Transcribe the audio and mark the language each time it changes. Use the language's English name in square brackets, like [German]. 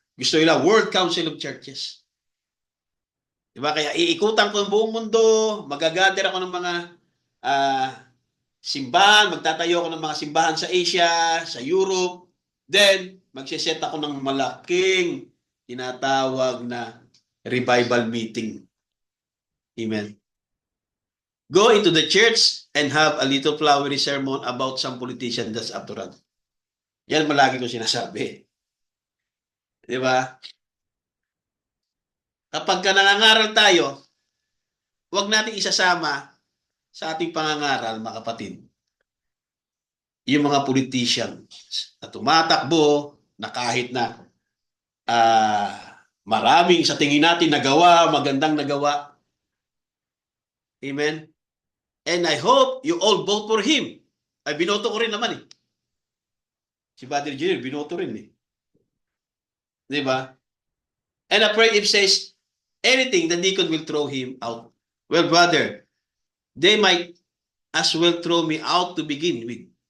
[Filipino] Gusto nila World Council of Churches. Diba? Kaya iikutan ko ang buong mundo, magagather ako ng mga simbahan, magtatayo ako ng mga simbahan sa Asia, sa Europe, then magsiset ako ng malaking tinatawag na revival meeting. Amen. [English] Go into the church and have a little flowery sermon about some politician that's up to run. [Filipino] Yan malagi ko sinasabi. Di ba? Kapag nangangaral tayo, huwag natin isasama sa ating pangangaral, mga kapatid, yung mga politician na tumatakbo na kahit na maraming sa tingin natin nagawa, magandang nagawa. Amen? [English] And I hope you all vote for him. [Filipino] Ay, binoto ko rin naman eh. Si Padre Junior, binoto rin eh. Di ba? [English] And I pray if says anything, the deacon will throw him out. Well, brother, they might as well throw me out to begin with.